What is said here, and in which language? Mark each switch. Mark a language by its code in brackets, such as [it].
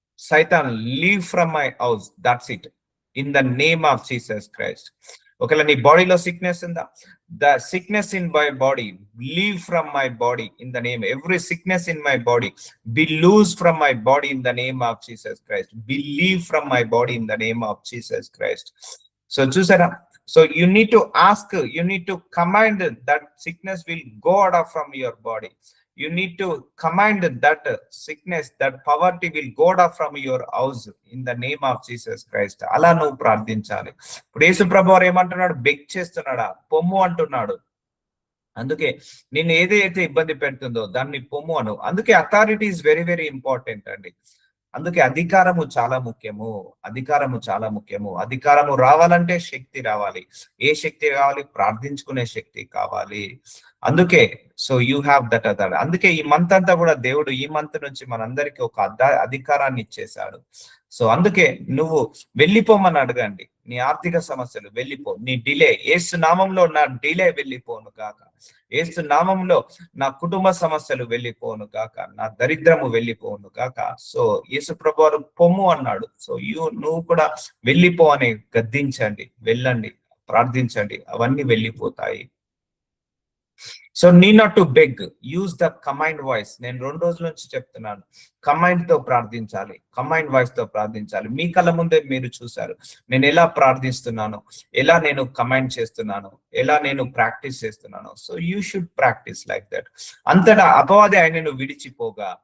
[en] Satan leave from my house, that's it, in the name of Jesus Christ. [te] ఒకవేళ నీ బాడీలో సిక్నెస్ ఉందా, [en] The sickness in my body leave from my body in the name, every sickness in my body be loose from my body in the name of Jesus Christ, be leave from my body in the name of Jesus Christ. [te] So చూసారా, [en] so you need to ask, you need to command that sickness will go out from your body. You need to command that sickness, that poverty will go out from your house in the name of Jesus Christ. [te] అలా నువ్వు ప్రార్థించాలి. ఇప్పుడు యేసు ప్రభువారు ఏమంటున్నాడు, beg చేస్తున్నాడా, పొమ్ము అంటున్నాడు. అందుకే నేను ఏదైతే ఇబ్బంది పెడుతుందో దాన్ని పొమ్ము అను. అందుకే [en] authority is very very important [te] అండి. అందుకే అధికారము చాలా ముఖ్యము, అధికారము చాలా ముఖ్యము. అధికారము రావాలంటే శక్తి రావాలి. ఏ శక్తి కావాలి? ప్రార్థించుకునే శక్తి కావాలి. అందుకే [en] So you have that authority. [te] అందుకే ఈ మంత్ అంతా కూడా దేవుడు ఈ మంత్ నుంచి మనందరికీ ఒక అధికారాన్ని ఇచ్చేశాడు. సో అందుకే నువ్వు వెళ్ళిపోమని అడగండి. నీ ఆర్థిక సమస్యలు వెళ్ళిపో, నీ డిలే యేసు నామంలో నా డిలే వెళ్ళిపోను గాక, యేసు నామంలో నా కుటుంబ సమస్యలు వెళ్ళిపోను గాక, నా దరిద్రము వెళ్ళిపోను గాక. సో యేసు ప్రభువారు పొమ్ము అన్నాడు. సో నువ్వు కూడా వెళ్ళిపో అని గద్దించండి, వెళ్ళండి, ప్రార్థించండి, అవన్నీ వెళ్ళిపోతాయి. [en] So need not to beg, use the command voice. [te] నేను 2 రోజుల నుంచి చెప్తున్నాను, కమాండ్ తో ప్రార్థించాలి, కమాండ్ వాయిస్ తో ప్రార్థించాలి. మీ కళ్ళ ముందే మీరు చూశారు నేను ఎలా ప్రార్థిస్తున్నాను, ఎలా నేను కమాండ్ చేస్తున్నాను, ఎలా నేను ప్రాక్టీస్ చేస్తున్నాను. [en] So you should practice like that. [te] అంతటా అపవాది ఆయనను విడిచిపోగా.